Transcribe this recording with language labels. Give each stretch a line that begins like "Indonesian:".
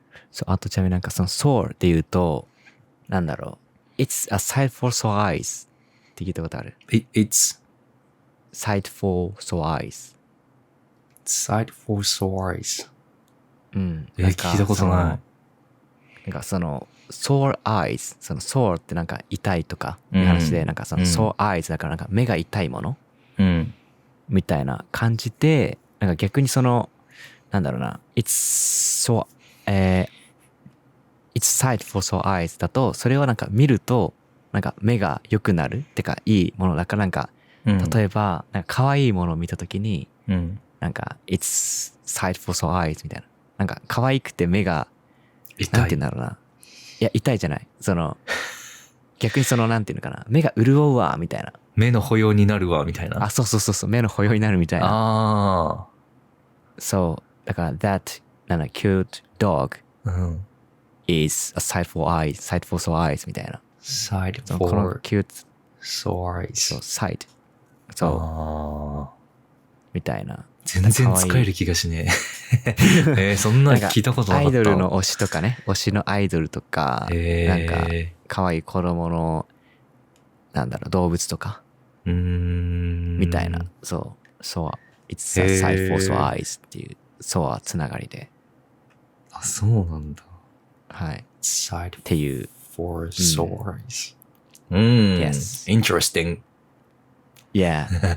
Japanese: そう、あとちなみになんかその sore って言うと、なんだろう。
English: It's a sight for sore eyes
Japanese: って聞いたことある？
English: It's sight for sore eyes. sight for sore eyes.
Japanese: 聞いたことない。なんかその sore eyes、その sore ってなんか痛いとかの話で、なんかその sore eyes だからなんか目が痛いもの、みたいな感じで、なんか逆にその、なんだろうな、
English: it's sight for sore eyes
Japanese: だと、それをなんか見ると、なんか目が良くなるってかいいものだからなんか、例えば、なんか可愛いものを見たときに、なんか it's sight for sore eyes みたいな。なんか可愛くて目が、なんて言うんだろうな。いや、痛いじゃない。その、逆にその、なんていうのかな。目が潤うわ、みたいな。目の保養になるわ、みたいな。あ、そう。目の保養になるみたいな。そう。
English: だから、that,
Japanese: なんだ、
English: cute dog is a sight for sore eyes
Japanese: みたいな。
English: sight
Japanese: この cute
English: sore eyes。
Japanese: そう、sight。そう。みたいな。全然使える気がしねえ。そんなの聞いたことなかった。アイドルの推しとかね。推しのアイドルとか、なんか、可愛い子供の、なんだろう、動物とか。みたいな。そう。
English: It's a sight for sore eyes
Japanese: っていう、そうつながりで。あ、そうなんだ。はい。
English: sight
Japanese: っていう。
English: for sore eyes。 Yes. Interesting. Yeah.